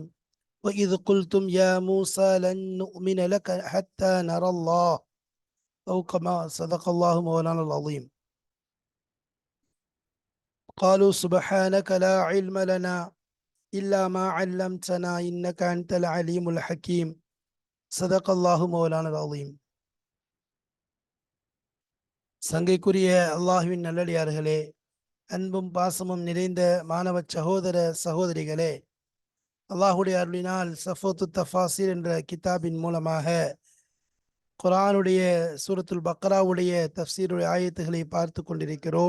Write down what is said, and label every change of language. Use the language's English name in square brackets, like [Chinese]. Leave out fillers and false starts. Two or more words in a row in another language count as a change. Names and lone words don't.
[Arabic] وإذ قلتم يا موسى لن نؤمن لك حتى نرى الله، أو كما صدق الله مولانا العظيم. قالوا سبحانك لا علم لنا إلا ما علمتنا إنك أنت العليم الحكيم. صدق الله مولانا العظيم. [Tamil] சங்கைக்குரிய அல்லாஹுவின் நல்லடியார்களே, அன்பும் பாசமும் நிறைந்த மாணவ சகோதர சகோதரிகளே, அல்லாஹுடைய அருளினால் சஃபோத்து தஃபாசிர் என்ற கிதாபின் மூலமாக குர்ஆனுடைய சூரத்துல் பக்ராவுடைய தஃப்சீருடைய ஆயத்துகளை பார்த்து கொண்டிருக்கிறோம்.